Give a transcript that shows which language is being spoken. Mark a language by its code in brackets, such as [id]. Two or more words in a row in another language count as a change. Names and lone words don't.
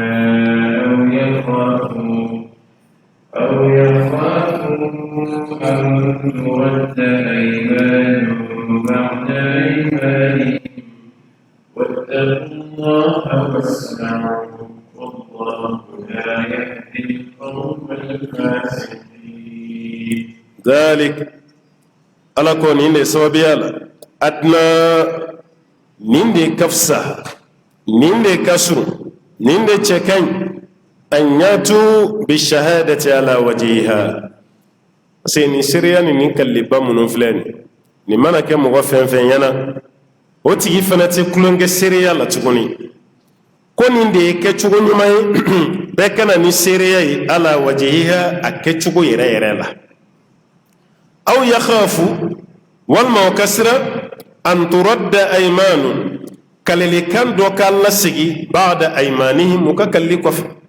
[ar] أو يخافوا أن ترد أيمان بعد أيمانهم واتقوا الله واسمعوا والله لا يهدي القوم الفاسقين [bm] ذلك ala ko nin de sababiya la adna nin de kafsa nin de kasru nin de cɛ ka ɲi an yatu [ar] بالشهادة على وجهها [fr] parce que [bm] nin seereya ni nin kalliba minnu filɛ nin mana kɛ mɔgɔ fɛn fɛn ɲɛna o tigi fana tɛ kulonkɛ seereya la tuguni ko nin de ye kɛcogo ɲuman ye bɛɛ kana ni seereya ye [ar] على وجهها [bm] a kɛcogo yɛrɛ yɛrɛ la [ar] أو يخافوا [bm] walma o ka siran [ar] أن ترد أيمان [bm] kalilikan dɔ ka lasegi [ar] بعد أيمانهم [bm] u ka kalili kɔfɛ